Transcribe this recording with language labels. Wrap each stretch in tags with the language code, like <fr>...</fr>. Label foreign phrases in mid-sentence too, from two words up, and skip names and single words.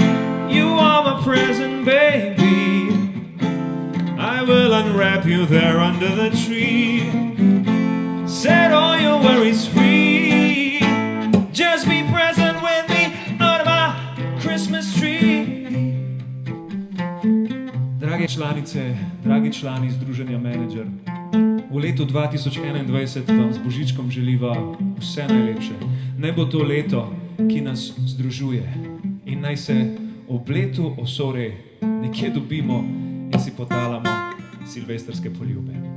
<en>You are my present, baby. I will unwrap you there under the tree. Set all your worries free. Just be present with me under my Christmas tree.</en> <sl>Drage članice, dragi člani Združenja Menedžer, v letu 2021 vam z Božičkom želiva vse najlepše. Naj bo to leto, ki nas združuje, in naj se ob letu osore nekje dobimo in si podalamo silvestrske poljube.</sl>